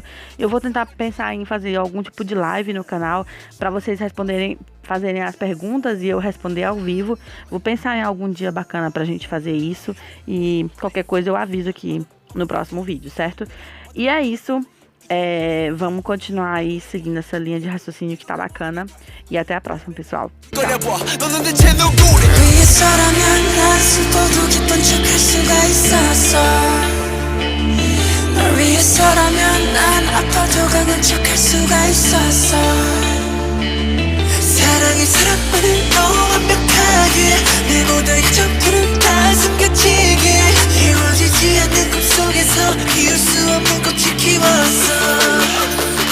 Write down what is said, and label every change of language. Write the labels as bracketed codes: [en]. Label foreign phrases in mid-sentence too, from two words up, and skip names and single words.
[pt] Eu vou tentar pensar em fazer algum tipo de live no canal para vocês fazerem as perguntas e eu responder ao vivo. Vou pensar em algum dia bacana pra gente fazer isso e qualquer coisa eu aviso aqui no próximo vídeo, certo? E é isso. Vamos continuar aí seguindo essa linha de raciocínio que tá bacana. E até a próxima, pessoal. [ko] 사랑의 사랑만을 더 완벽하게 내 모든 점들은 다 숨겨지게 이루어지지 않는 꿈속에서 이룰 수 없는 꽃을 키웠어